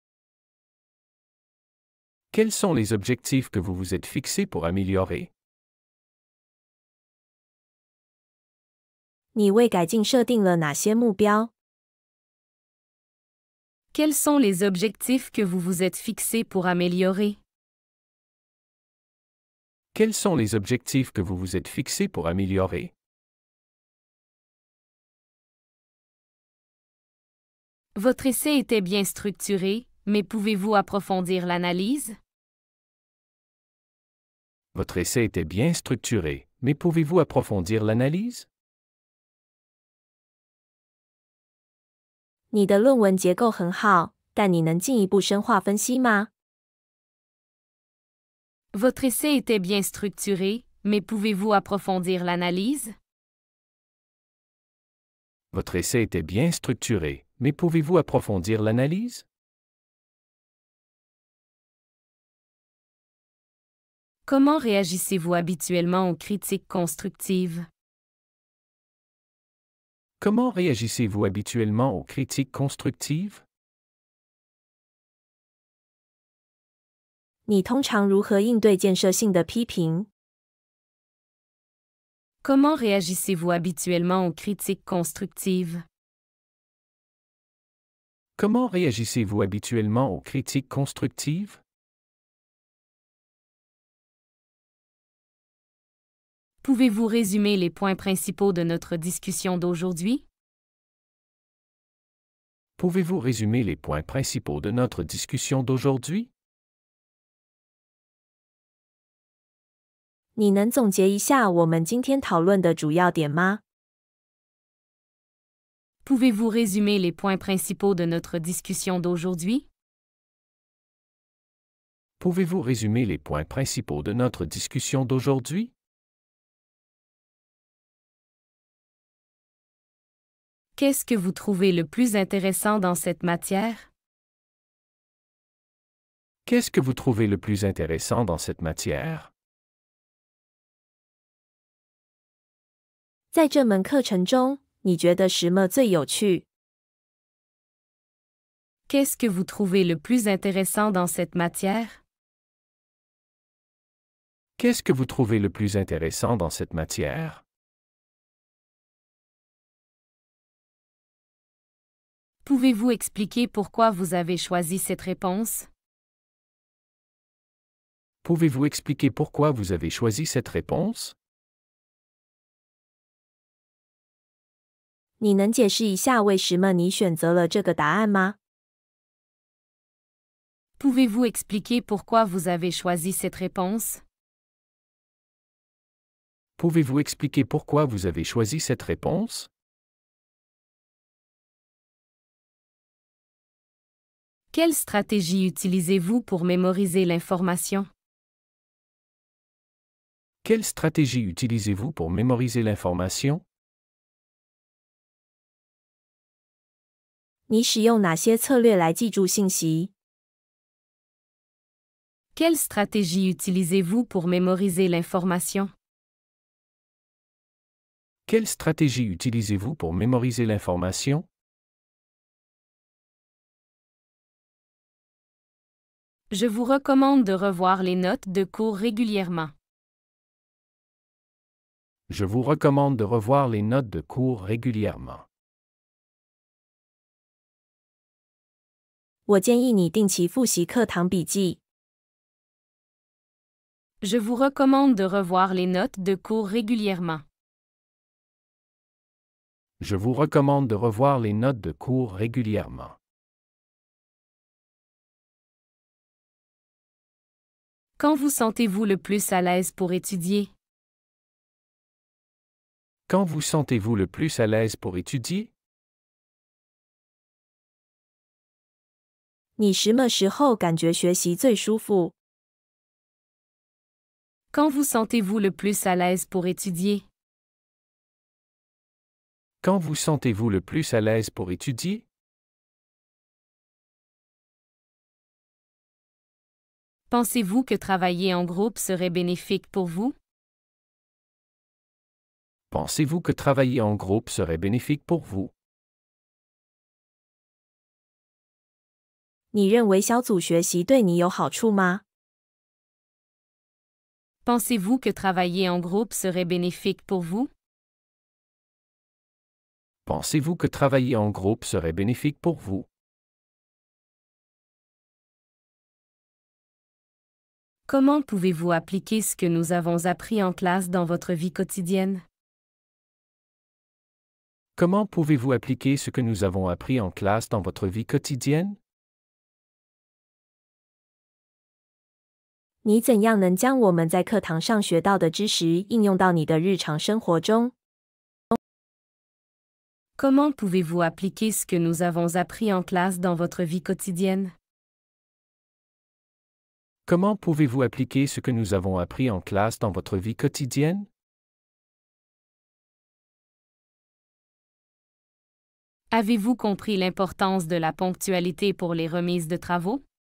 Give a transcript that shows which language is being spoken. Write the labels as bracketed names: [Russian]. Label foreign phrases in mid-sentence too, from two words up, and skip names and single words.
[French] Quels sont les objectifs que vous vous êtes fixés pour améliorer? [Chinese] 你为改进设定了哪些目标？ [French] Quels sont les objectifs que vous vous êtes fixés pour améliorer? Quels sont les objectifs que vous vous êtes fixés pour améliorer? Votre essai était bien structuré, mais pouvez-vous approfondir l'analyse? Votre essai était bien structuré, mais pouvez-vous approfondir l'analyse? [Chinese] 你的论文结构很好，但你能进一步深化分析吗？ [French] Votre essai était bien structuré, mais pouvez-vous approfondir l'analyse? Votre essai était bien structuré, mais pouvez-vous approfondir l'analyse? Comment réagissez-vous habituellement aux critiques constructives? Comment réagissez-vous habituellement aux critiques constructives? [Chinese] 你通常如何应对建设性的批评？ [French] Comment réagissez-vous habituellement aux critiques constructives? Comment réagissez-vous habituellement aux critiques constructives? Pouvez-vous résumer les points principaux de notre discussion d'aujourd'hui? Pouvez-vous résumer les points principaux de notre discussion d'aujourd'hui? [Chinese] 你能总结一下我们今天讨论的主要点吗？ [French] Pouvez-vous résumer les points principaux de notre discussion d'aujourd'hui? Pouvez-vous résumer les points principaux de notre discussion d'aujourd'hui? Qu'est-ce que vous trouvez le plus intéressant dans cette matière? Qu'est-ce que vous trouvez le plus intéressant dans cette matière? [Chinese] 在这门课程中，你觉得什么最有趣？ [French] Qu'est-ce que vous trouvez le plus intéressant dans cette matière? Qu'est-ce que vous trouvez le plus intéressant dans cette matière? Pouvez-vous expliquer pourquoi vous avez choisi cette réponse? Pouvez-vous expliquer pourquoi vous avez choisi cette réponse? [Chinese] 你能解释一下为什么你选择了这个答案吗？ [French] Pouvez-vous expliquer pourquoi vous avez choisi cette réponse? Pouvez-vous expliquer pourquoi vous avez choisi cette réponse? Quelle stratégie utilisez-vous pour mémoriser l'information? Quelle stratégie utilisez-vous pour mémoriser l'information? [Chinese] 你使用哪些策略来记住信息？ [French] Quelle stratégie utilisez-vous pour mémoriser l'information? Quelle stratégie utilisez-vous pour mémoriser l'information? Je vous recommande de revoir les notes de cours régulièrement. Je vous recommande de revoir les notes de cours régulièrement. [Chinese] 我建议你定期复习课堂笔记。 [French] Je vous recommande de revoir les notes de cours régulièrement. Je vous recommande de revoir les notes de cours régulièrement. Quand vous sentez-vous le plus à l'aise pour étudier? Quand vous sentez-vous le plus à l'aise pour étudier? [Chinese] 你什么时候感觉学习最舒服？ [French] Quand vous sentez-vous le plus à l'aise pour étudier? Quand vous sentez-vous le plus à l'aise pour étudier? Pensez-vous que travailler en groupe serait bénéfique pour vous? Pensez-vous que travailler en groupe serait bénéfique pour vous? [Chinese] 你认为小组学习对你有好处吗？ [French] Pensez-vous que travailler en groupe serait bénéfique pour vous? Pensez-vous que travailler en groupe serait bénéfique pour vous? Comment pouvez-vous appliquer ce que nous avons appris en classe dans votre vie quotidienne? Comment pouvez-vous appliquer ce que nous avons appris en classe dans votre vie quotidienne? [Chinese] 你怎样能将我们在课堂上学到的知识应用到你的日常生活中？ [French] Comment pouvez-vous appliquer ce que nous avons appris en classe dans votre vie quotidienne? Comment pouvez-vous appliquer ce que nous avons appris en classe dans votre vie quotidienne? Avez-vous compris l'importance de la ponctualité pour les remises de travaux?